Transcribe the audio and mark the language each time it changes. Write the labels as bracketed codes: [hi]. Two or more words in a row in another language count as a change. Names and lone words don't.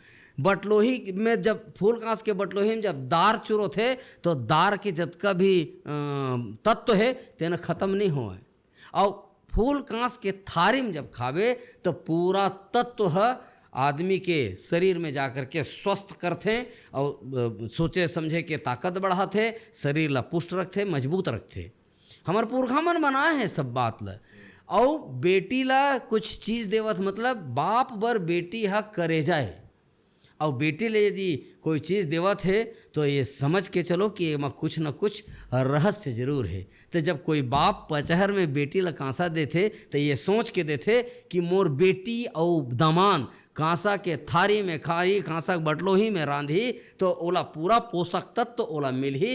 [hne] बटलोही में जब फूल कांस के बटलोही में जब दार चुरो थे तो दार के जतका भी तत्व है तेना खत्म नहीं हुए। और फूल कांस के थारी में जब खावे तो पूरा तत्व है आदमी के शरीर में जाकर के स्वस्थ करते और सोचे समझे के ताकत बढ़ाते, शरीर ला पुष्ट रखते, मजबूत रखते। हमारे पुरखा मन बनाए हैं सब बात ला। और बेटी ला कुछ चीज़ देवत मतलब बाप बर बेटी हा करे जाए। और बेटी ले यदि कोई चीज़ देवत है तो ये समझ के चलो कि एमा कुछ न कुछ रहस्य जरूर है। तो जब कोई बाप पचहर में बेटी ला कांसा देथे तो ये सोच के देथे कि मोर बेटी और दमान कांसा के थारी में खाई, कांसा के बटलोही में रांधी तो ओला पूरा पोषक तत्व ओला मिलही।